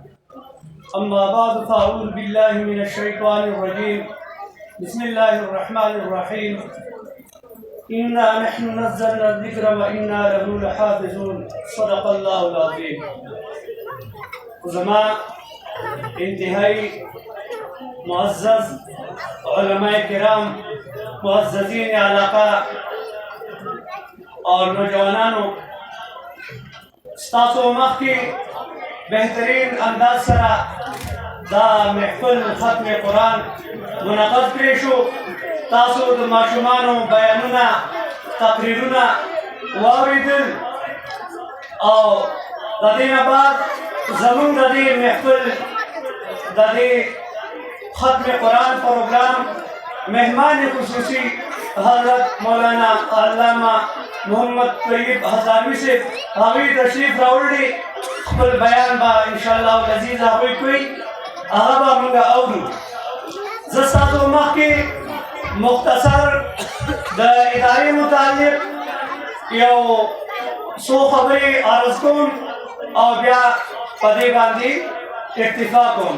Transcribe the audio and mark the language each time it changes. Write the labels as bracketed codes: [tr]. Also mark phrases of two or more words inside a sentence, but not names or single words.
[ar] أما بعد فأعوذ بالله من الشيطان الرجيم. بسم الله الرحمن الرحيم. إنا نحن نزلنا الذكر وإنا له لحافظون. صدق الله العظيم. [ps] زمان انتهائی معزز علماء کرام، معززین علاقہ اور نوجوانانو، ستاسو مخ کی بہترین انداز سرا دا محفل ختم قرآن منعقد کړی شو. تاسو د ماشومانو بیانونه، تقریرونه واوریدل او د دې نه بعد زمونږ د دې محفل د دې ختم قرآن پروگرام مہمان خصوصی حضرت مولانا علامہ محمد طیب ہزاروی سے هغوی تشریف راوړي. خپل بیان با [ar] انشاءاللہ العزیز [ps] هغوی کوي، هغه به موږ اورو. زه ستاسو مخکې مختصر د ادارې متعلق یو څو خبرې عرض کوم او بیا په دې باندې اکتفا کوم.